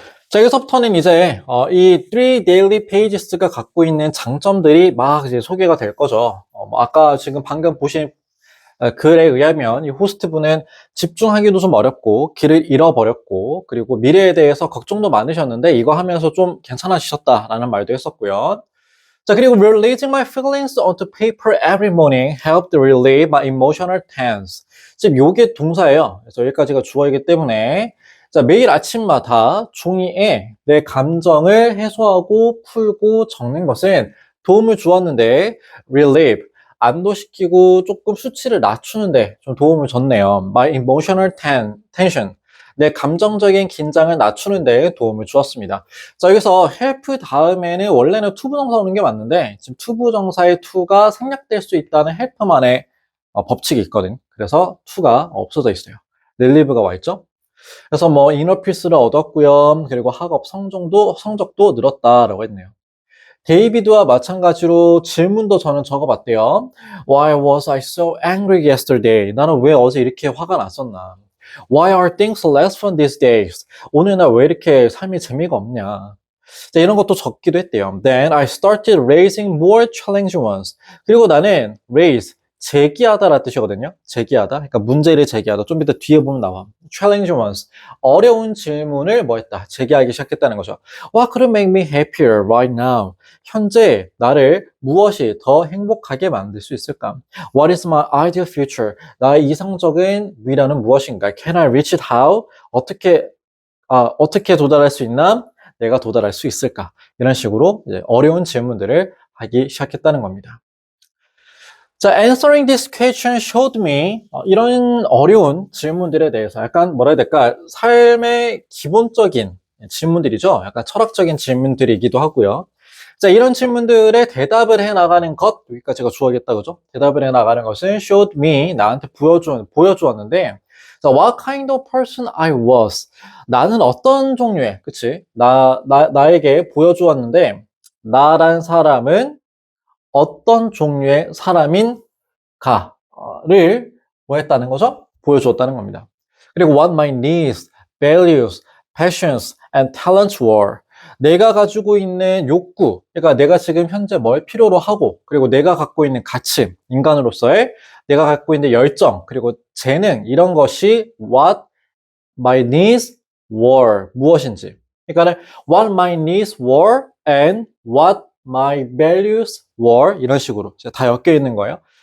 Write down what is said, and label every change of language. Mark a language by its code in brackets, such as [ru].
[ko] 자, 여기서부터는 이제 이 three daily pages가 갖고 있는 장점들이 막 이제 소개가 될 거죠. 아까 지금 방금 보신 글에 의하면 이 호스트분은 집중하기도 좀 어렵고 길을 잃어버렸고 그리고 미래에 대해서 걱정도 많으셨는데 이거 하면서 좀 괜찮아지셨다라는 말도 했었고요. [en] 자, 그리고 releasing my feelings onto paper every morning helped relieve my emotional tense. [ko] 지금 요게 동사예요. 그래서 여기까지가 주어이기 때문에 자, 매일 아침마다 종이에 내 감정을 해소하고 풀고 적는 것은 도움을 주었는데 relieve, 안도시키고 조금 수치를 낮추는데 좀 도움을 줬네요. [en] My emotional tension, [ko] 내 감정적인 긴장을 낮추는데 도움을 주었습니다. 자, 여기서 help 다음에는 원래는 투부정사 오는 게 맞는데 지금 투부정사의 to가 생략될 수 있다는 help만의 법칙이 있거든. 그래서 to가 없어져 있어요. relieve가 와 있죠. 그래서 뭐 이너피스를 얻었고요. 그리고 학업 성적도 늘었다라고 했네요. 데이비드와 마찬가지로 질문도 저는 적어봤대요. [en] Why was I so angry yesterday? [ko] 나는 왜 어제 이렇게 화가 났었나? [en] Why are things less fun these days? [ko] 오늘 날 왜 이렇게 삶이 재미가 없냐? 자, 이런 것도 적기도 했대요. [en] Then I started raising more challenging ones. [ko] 그리고 나는 raise, 제기하다라는 뜻이거든요. 제기하다. 그러니까 문제를 제기하다. 좀 이따 뒤에 보면 나와. [en] challenging ones. [ko] 어려운 질문을 뭐 했다? 제기하기 시작했다는 거죠. [en] What could make me happier right now? [ko] 현재 나를 무엇이 더 행복하게 만들 수 있을까? [en] What is my ideal future? [ko] 나의 이상적인 미래는 무엇인가? [en] Can I reach it how? [ko] 어떻게 도달할 수 있나? 내가 도달할 수 있을까? 이런 식으로 이제 어려운 질문들을 하기 시작했다는 겁니다. 자, [en] answering this question showed me [ko] 이런 어려운 질문들에 대해서 약간 뭐라 해야 될까? 삶의 기본적인 질문들이죠. 약간 철학적인 질문들이기도 하고요. 자, 이런 질문들에 대답을 해 나가는 것, 여기까지가 주어겠다, 그죠? 대답을 해 나가는 것은 showed me, 나한테 보여주었는데, 자, [en] what kind of person I was. [ko] 나는 어떤 종류의, 그치? 나에게 보여주었는데, 나란 사람은 어떤 종류의 사람인가를 뭐 했다는 거죠? 보여주었다는 겁니다. [en] 그리고 what my needs, values, passions, and talents were. [ko] 내가 가지고 있는 욕구, 그러니까 내가 지금 현재 뭘 필요로 하고, 그리고 내가 갖고 있는 가치, 인간으로서의 내가 갖고 있는 열정, 그리고 재능, 이런 것이 [en] what my needs were, [ko] 무엇인지. 그러니까 [en] what my needs were and what my values were, [ko] 이런 식으로 다 엮여 있는 거예요.